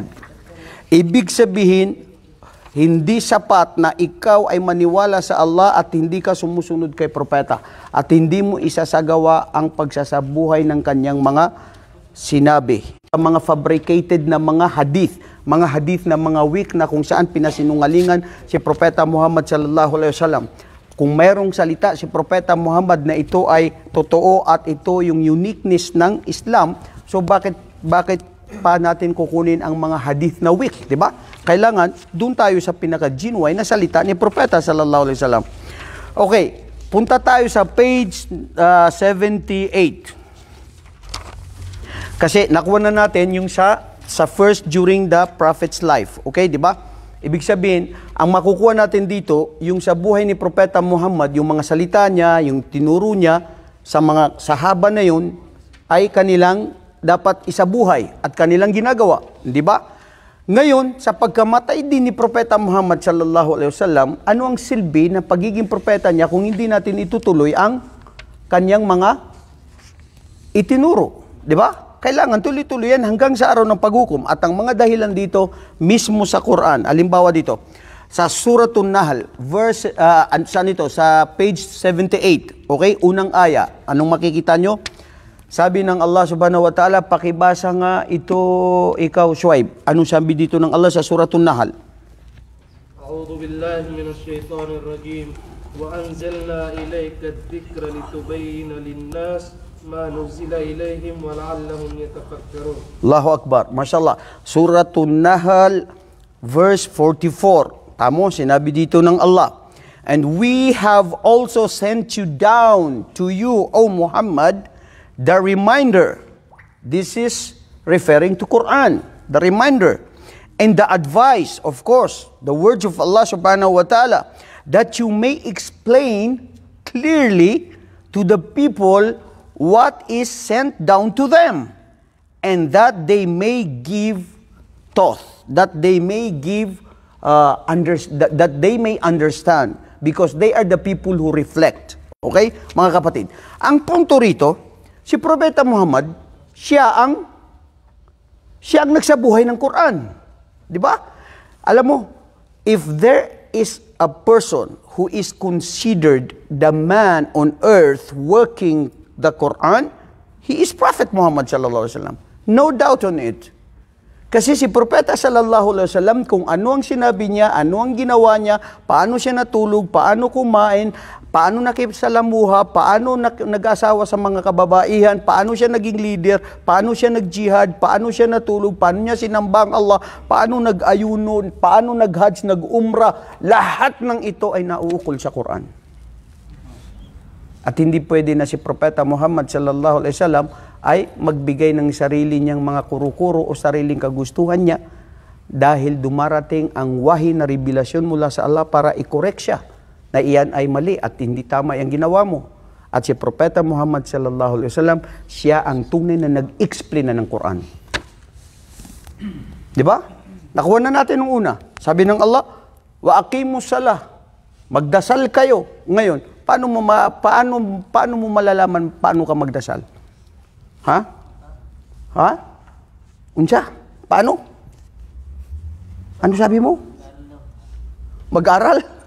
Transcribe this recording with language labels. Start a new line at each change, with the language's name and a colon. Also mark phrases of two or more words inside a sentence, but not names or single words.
Filipino: Ibig sabihin, hindi sapat na ikaw ay maniwala sa Allah at hindi ka sumusunod kay Propeta at hindi mo isasagawa ang pagsasabuhay ng kanyang mga sinabi. Mga fabricated na mga hadith na mga weak na kung saan pinasinungalingan si Propeta Muhammad
Arabic: صلى الله عليه وسلم.
Filipino: Kung mayroong salita si Propeta Muhammad na ito ay totoo at ito yung uniqueness ng Islam, so bakit pa natin kukunin ang mga hadith na weak, di ba? Kailangan doon tayo sa pinaka-genuine na salita ni Propeta
Arabic: صلى الله عليه وسلم.
Filipino: Okay, punta tayo sa page 78. Kasi nakuha na natin yung sa
English: first during the prophet's life.
Filipino: Okay, di ba? Ibig sabihin, ang makukuha natin dito, yung sa buhay ni Propeta Muhammad, yung mga salita niya, yung tinuro niya sa mga sahaba na yun, ay kanilang dapat isabuhay at kanilang ginagawa. Di ba? Ngayon, sa pagkamatay din ni Propeta Muhammad
Arabic: صلى الله عليه وسلم,
Filipino: ano ang silbi ng pagiging propeta niya kung hindi natin itutuloy ang kanyang mga itinuro? Di ba? Kailangan tuloy-tuloy yan hanggang sa araw ng paghukom. At ang mga dahilan dito, mismo sa Quran. Halimbawa dito, sa Suratul Nahl, sa page 78, okay? Unang aya. Anong makikita nyo? Sabi ng Allah
Arabic: سبحانه وتعالى,
Filipino: pakibasa nga ito, ikaw, Shuaib. Anong sabi dito ng Allah sa Suratul Nahl?
Arabic: أعوذ بالله من الشيطان الرجيم. وأنزلنا إليك الذكر لتبين للناس ما نزل إليهم ولعلهم يتفكرون. الله أكبر ما شاء الله سورة النحل,
English: verse 44.
Filipino: Tamo, sinabi dito ng Allah.
English: And we have also sent you down to you, O Muhammad, the reminder. This is referring to Quran. the reminder, and the advice, of course, the words of Allah
Arabic: سبحانه وتعالى,
English: that you may explain clearly to the people what is sent down to them, and that they may give thought, that they may give that they may understand, because they are the people who reflect.
Filipino: Okay, mga kapatid, ang punto rito, si Propeta Muhammad, siya ang nagsabuhay ng Quran. Di ba? Alam mo,
English: if there is a person who is considered the man on earth working the Quran, he is Prophet Muhammad
Arabic: صلى الله عليه وسلم.
English: No doubt on it.
Filipino: Kasi si Propeta
Arabic: صلى الله عليه وسلم,
Filipino: kung ano ang sinabi niya, ano ang ginawa niya, paano siya natulog, paano kumain, paano nakisalamuha, paano nag-asawa sa mga kababaihan, paano siya naging leader, paano siya nag-jihad, paano siya natulog, paano niya sinambang Allah, paano nag-ayuno, paano nag-hajj, nag-umrah, lahat ng ito ay nauukol sa Quran. At hindi pwede na si Propeta Muhammad
Arabic: صلى الله عليه وسلم
Filipino: ay magbigay ng sarili niyang mga kuro-kuro o sariling kagustuhan niya, dahil dumarating ang wahi na revelasyon mula sa Allah para i-correct siya na iyan ay mali at hindi tama ang ginawa mo. At si Propeta Muhammad
Arabic: صلى الله عليه وسلم,
Filipino: siya ang tunay na nag-explain na ng Quran. Di ba? Nakuha na natin ng una. Sabi ng Allah,
Arabic: وأقيموا الصلاة.
Filipino: Magdasal kayo. Ngayon, paano mo malalaman paano ka magdasal? Ha? Ha? Unsa? Paano? Ano sabi mo? Mag-aral?